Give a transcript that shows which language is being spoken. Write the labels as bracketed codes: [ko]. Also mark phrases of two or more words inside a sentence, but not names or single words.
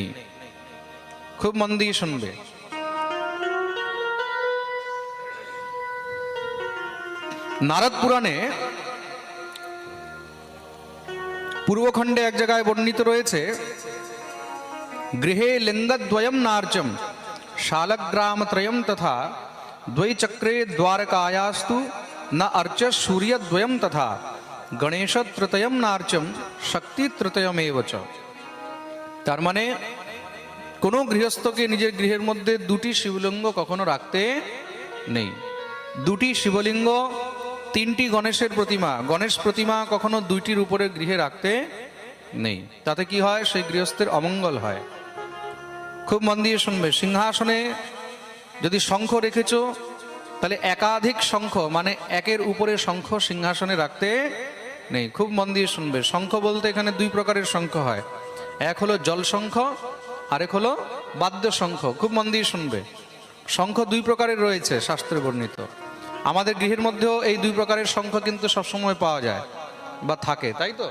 [bn] খুব মন দিয়ে শুনবে। নারদ পুরাণে পূর্বখণ্ডে এক জায়গায় বর্ণিত রয়েছে, [sa] गृहे लिङ्गद्वयम नार्चम शालग्रामत्रयम तथा द्वैचक्रे द्वारकायास्तु न अर्च सूर्यद्वयम तथा गणेश तृतयम नार्चम शक्ति तृतयमेव च। [bn] তার মানে কোনো গৃহস্থকে নিজের গৃহের মধ্য দুটি শিবলিঙ্গ কখনো রাখতে নেই। দুটি শিবলিঙ্গ, তিনটি গণেশের প্রতিমা, গণেশ প্রতিমা কখনো দুইটির উপরে গৃহে রাখতে নেই। তাতে কি হয়? সেই গৃহস্থের অমঙ্গল হয়। খুব মন দিয়ে শুনবে। সিংহাসনে যদি শঙ্খ রেখেছো তাহলে একাধিক শঙ্খ, মানে একের উপরে শঙ্খ সিংহাসনে রাখতে নেই। খুব মন দিয়ে শুনবে। শঙ্খ বলতে এখানে দুই প্রকারের শঙ্খ হয়। এক হলো জল শঙ্খ, আরেক হলো বাদ্য শঙ্খ। খুব মন দিয়ে শুনবে। শঙ্খ দুই প্রকারের রয়েছে শাস্ত্রে বর্ণিত। আমাদের গৃহের মধ্যেও এই দুই প্রকারের শঙ্খ কিন্তু সবসময় পাওয়া যায় বা থাকে, তাই তো?